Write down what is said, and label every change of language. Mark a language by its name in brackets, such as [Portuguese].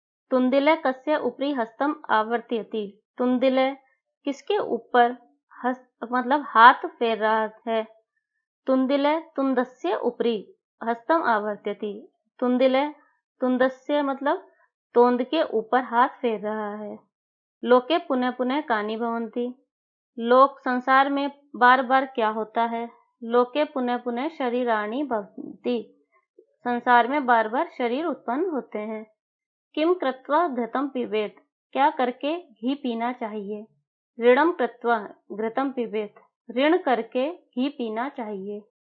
[Sanskrit] तुंदिले कस्य उपरि हस्तम आवर्तयति। [Hindi] तुंदिले किसके ऊपर मतलब हाथ फेर रहा है? [Sanskrit] तुंदिले तुंदस्य उपरि हस्तम आवर्तयति। [Hindi] तुंदिले तुंदस्य मतलब तोंद के ऊपर हाथ फेर रहा है। [Sanskrit] लोके पुनः पुनः कानि भवन्ति। [Hindi] लोक संसार में बार बार क्या होता है? [Sanskrit] लोके पुनः पुनः शरीराणि भवन्ति। [Hindi] संसार में बार बार शरीर उत्पन्न होते हैं। [Sanskrit] किम कृत्वा घृतम पिबेत। [Hindi] क्या करके घी पीना चाहिए? [Sanskrit] ऋणम कृत्वा घृतम पिबेत। [Hindi] ऋण करके घी पीना चाहिए।